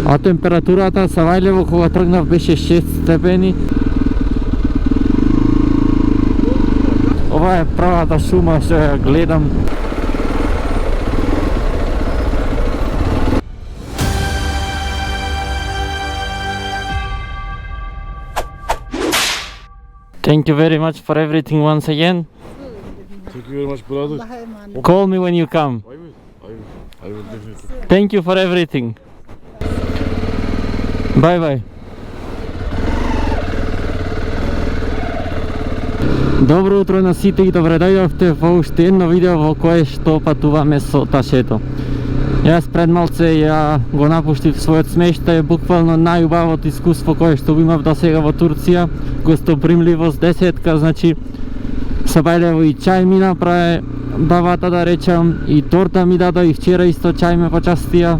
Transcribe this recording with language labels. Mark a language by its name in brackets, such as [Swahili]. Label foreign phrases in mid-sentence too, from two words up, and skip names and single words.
[Macedonian] А температурата Савајлево кога тргнав беше 6 степени. Ова е правата шума што ја гледам. [English] Thank you very much for everything once again. Thank you very much, brother. Call me when you come. I will definitely. Thank you for everything. Bye bye. [Macedonian] Добро утро на сите и добре дојдовте во уште едно видео во кое што патуваме со ташето. Јас пред малце ја го напуштив својот смештај, буквално најубавото искуство кое што го имав до сега во Турција, гостопримливост десетка, значи Савајлево и чај ми направи бавата да речам, и торта ми даде, и вчера исто чај ме почастија.